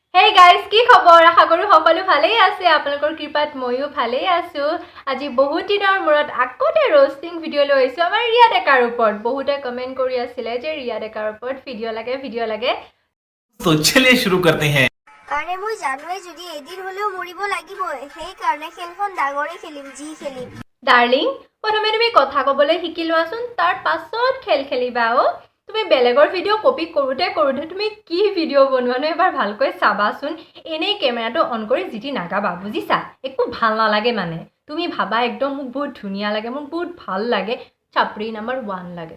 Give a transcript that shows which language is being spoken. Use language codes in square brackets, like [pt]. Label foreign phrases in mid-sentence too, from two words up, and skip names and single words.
[en] Hey guys, [as] কি খবৰ? আশা কৰো সকলো ভালেই আছে। আপোনালোকৰ কৃপাত মইও ভালেই আছো। আজি বহুত দিনৰ মূৰত আকতে रोस्टिंग ভিডিও লৈ আহিছো আমাৰ ৰিয়া ডেকাৰ ওপৰত। বহুতে কমেন্ট কৰি আছিল যে ৰিয়া ডেকাৰ ওপৰত ভিডিও লাগে। [hi] तो चलिए शुरू करते हैं। [as] আরে মই জানোই যদি এদিন হলেও মৰিব লাগিব সেই কাৰণে খেলখন ডাঙৰে খেলিম জি খেলিম ডার্লিং প্ৰথমে তুমি কথা ক'বলৈ শিকি লোৱাচোন তাৰ পাছত খেল খেলিবা ও তুমি বেলেগৰ ভিডিও কপি কৰোতে তুমি কি ভিডিও বনোৱানো এবাৰ ভালকৈ চাবাচোন এনেই কেমেৰাটো অন কৰি জিটি নাগাবা বুজিছা একো ভাল নালাগে মানে তুমি ভাবা একদম মোক বহুত ধুনিয়া লাগে মোক বহুত ভাল লাগে চাপৰি নাম্বাৰ 1 লাগে